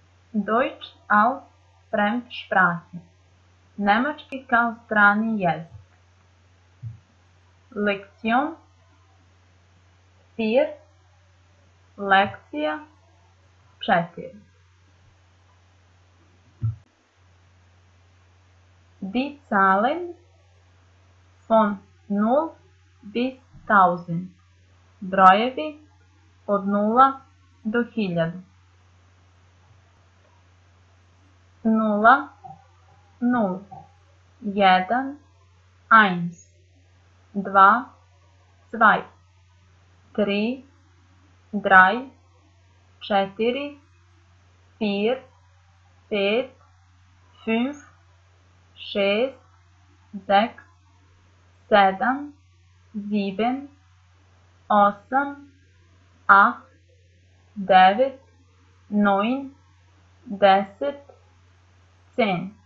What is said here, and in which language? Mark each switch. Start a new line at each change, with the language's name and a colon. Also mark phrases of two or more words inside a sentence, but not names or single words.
German: Deutsch als Fremdsprache.
Serbian: Nemački kao strani jezik.
German: Lektion 4.
Serbian: Lekcija 4.
German: Die Zahlen von 0 bis 1000.
Serbian: Brojevi od 0 do 1000. 0, 0, 1, 1, 2, 2, 3, 3, 4, 4, 5, 5, 6, 6, 7, 7, 8, 8, 9, 9, 10, 10,